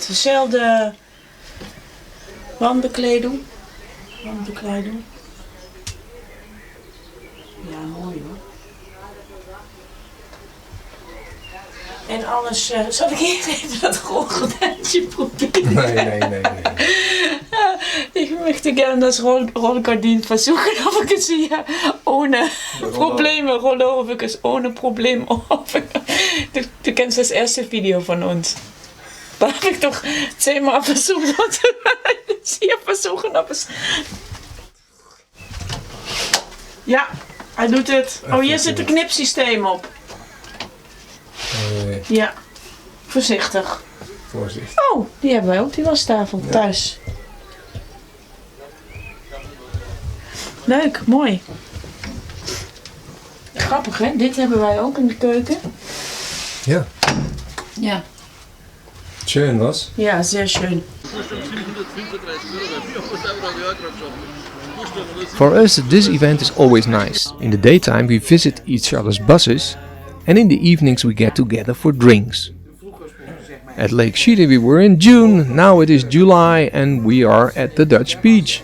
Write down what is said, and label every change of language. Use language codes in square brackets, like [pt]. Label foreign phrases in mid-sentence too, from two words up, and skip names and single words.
[nl] Dezelfde wandbekleding. Ja, mooi hoor. En alles, zal ik hier even dat rolgordijntje proberen? Nee. [de] Ich möchte gerne das Rollgardin versuchen, ob ich es hier ohne Probleme rollen, ob ich es ohne Probleme Du kennst das erste Video von uns. Da habe ich doch 10-mal versucht, das hier versuchen, ob es... [nl] Ja, hij doet het. Oh, hier zit een knipsysteem op. Nee. Ja, voorzichtig. Voorzichtig. Oh, die hebben wij op die wastafel thuis. Leuk, mooi. Grappig hè, dit hebben wij ook in de keuken. Ja. Ja. [de] Schön, was? Ja, sehr schön. [en] For us, this event is always nice. In the daytime we visit each other's buses, and in the evenings we get together for drinks. At Lake Schiedersee we were in June, now it is July and we are at the Dutch beach.